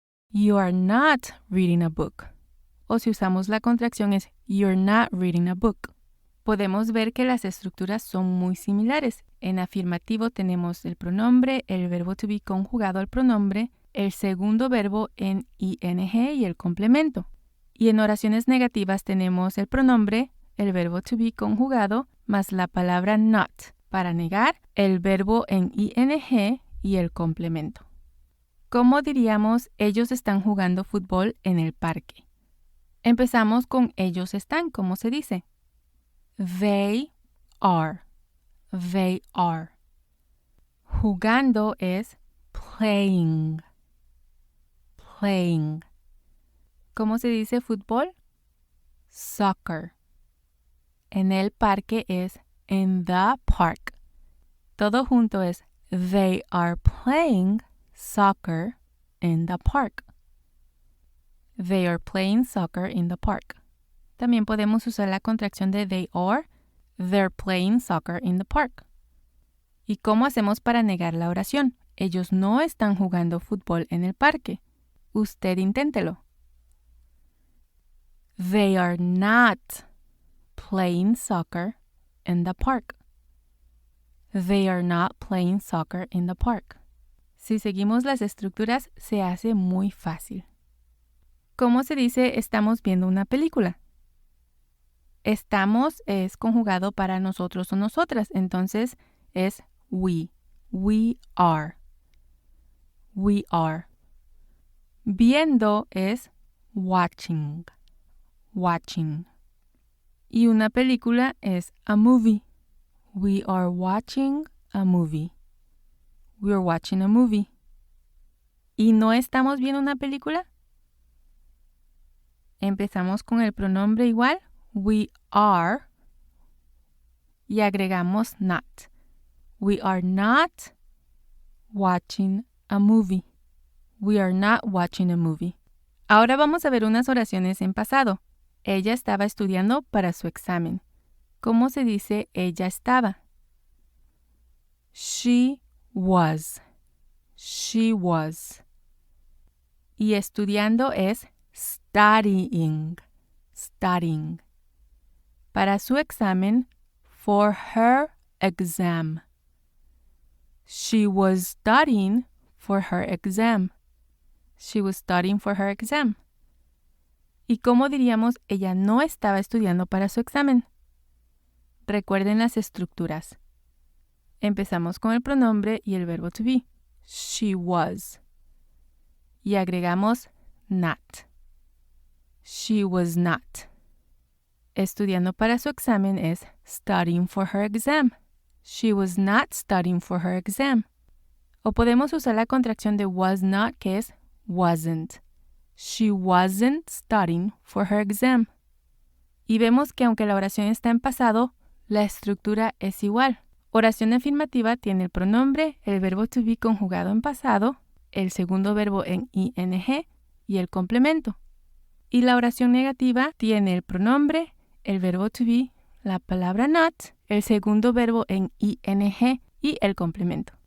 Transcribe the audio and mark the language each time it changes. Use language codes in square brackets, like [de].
[en] You are not reading a book. [es] O si usamos la contracción es [en] you're not reading a book. [es] Podemos ver que las estructuras son muy similares. En afirmativo tenemos el pronombre, el verbo to be conjugado al pronombre, el segundo verbo en ing y el complemento. Y en oraciones negativas tenemos el pronombre, el verbo to be conjugado, más la palabra not para negar, el verbo en ing y el complemento. ¿Cómo diríamos ellos están jugando fútbol en el parque? Empezamos con ellos están, ¿cómo se dice? [en] They are. They are. [es] Jugando es [en] playing. Playing. [es] ¿Cómo se dice fútbol? Soccer. En el parque es [en] in the park. [es] Todo junto es [en] they are playing soccer in the park. They are playing soccer in the park. [es] También podemos usar la contracción de they are. [en] They're playing soccer in the park. [es] ¿Y cómo hacemos para negar la oración? Ellos no están jugando fútbol en el parque. Usted inténtelo. [en] They are not playing soccer in the park. They are not playing soccer in the park. [es] Si seguimos las estructuras, se hace muy fácil. ¿Cómo se dice estamos viendo una película? Estamos es conjugado para nosotros o nosotras, entonces es [en] we. We are. we are. Viendo es watching, watching. [es] Y una película es [en] a movie. We are watching a movie. We are watching a movie. [es] ¿Y no estamos viendo una película? Empezamos con el pronombre igual, [en] we are, [es] y agregamos not. [en] We are not watching a movie. We are not watching a movie. [es] Ahora vamos a ver unas oraciones en pasado. Ella estaba estudiando para su examen. ¿Cómo se dice ella estaba? [en] She was. She was. [es] Y estudiando es [en] studying. Studying. [es] Para su examen, [en] for her exam. She was studying for her exam. She was studying for her exam. [es] ¿Y cómo diríamos ella no estaba estudiando para su examen? Recuerden las estructuras. Empezamos con el pronombre y el verbo to be. [en] She was. [es] Y agregamos [en] not. She was not. [es] Estudiando para su examen es [en] studying for her exam. She was not studying for her exam. [es] O podemos usar la contracción de was not, que es [en] wasn't. She wasn't studying for her exam. [es] Y vemos que aunque la oración está en pasado, la estructura es igual. Oración afirmativa tiene el pronombre, el verbo to be conjugado en pasado, el segundo verbo en ing y el complemento. Y la oración negativa tiene el pronombre, el verbo to be, la palabra not, el segundo verbo en ing y el complemento.